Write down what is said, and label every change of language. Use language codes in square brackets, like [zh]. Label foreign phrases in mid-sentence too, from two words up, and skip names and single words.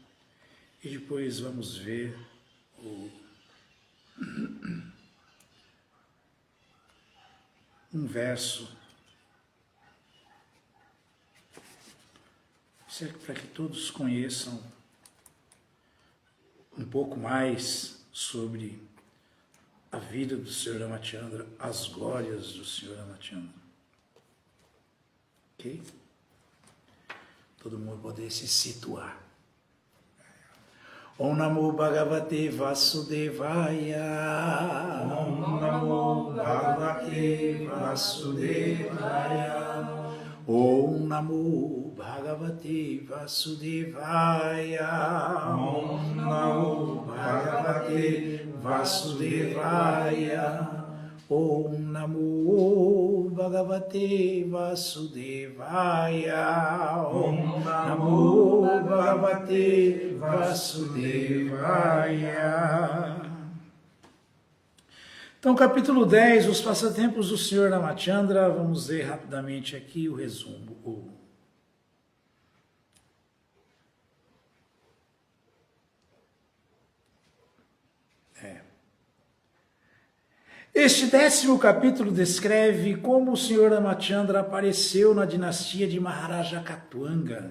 [pt] E depois vamos ver um verso, para que todos conheçam um pouco mais sobre a vida do Senhor Ramachandra, as glórias do Senhor Ramachandra. Ok? Todo mundo poder se situar. [sa] Om Namo Bhagavate Vasudevaya. Om Namo Bhagavate Vasudevaya. Om Namo Bhagavate Vasudevaya. Om Namo Bhagavate Vasudevaya. Om Namo Bhagavate Vasudevaya. Om Namo Bhagavate Vasudevaya. [pt] Então, capítulo 10, os passatempos do Senhor Ramachandra. Vamos ler rapidamente aqui o resumo. Este 10º capítulo descreve como o Senhor Ramachandra apareceu na dinastia de Maharaja Katwanga.